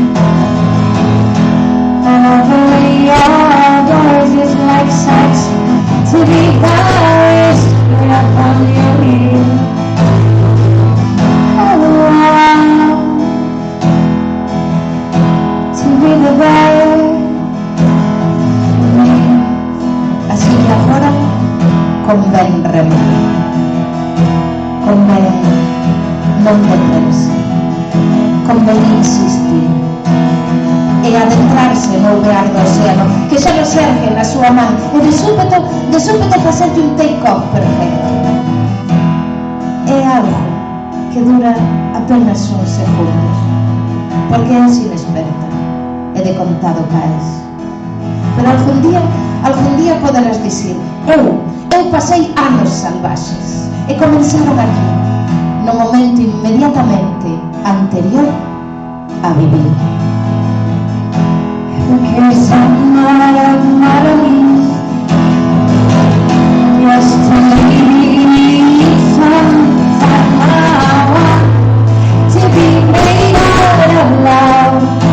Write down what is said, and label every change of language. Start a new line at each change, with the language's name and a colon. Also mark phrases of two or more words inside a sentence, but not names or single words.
English: And the way your voice is like sex.
Galician: Así que agora convén remar, convén non deterse, convén insistir e adentrarse no ouvear do océano que xa nos ergue na súa man e de súpeto facerlle un take-off perfecto. É algo que dura apenas uns segundos, porque é inexperta e de contado caes. Pero algún día poderás dicir: eu pasei anos salvaxes e comenzaron aquí, no momento inmediatamente anterior a vivir.
Spanish: Porque se amara a mí, yesterday somehow to be made out loud.